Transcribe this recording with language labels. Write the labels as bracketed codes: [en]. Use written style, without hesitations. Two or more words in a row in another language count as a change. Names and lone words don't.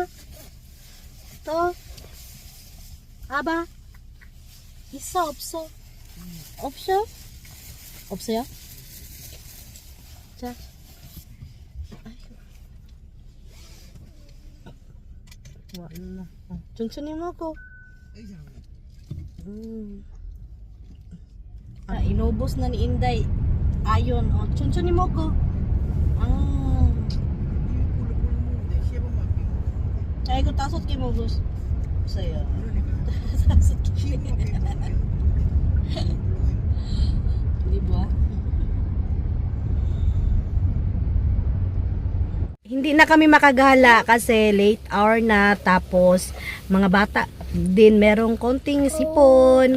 [ko] 또? 아봐? 있어 없어? 없어? 없어요? 자. 왔나? 천천히 먹어. [tl] Inubos na ni Inday. Ayon, [ko] 천천히 먹어. 이거 5개 먹었어요. 5개. [tl] Di ba? Hindi na kami makagala kasi [en] late hour [tl] na, tapos mga bata din merong konting sipon.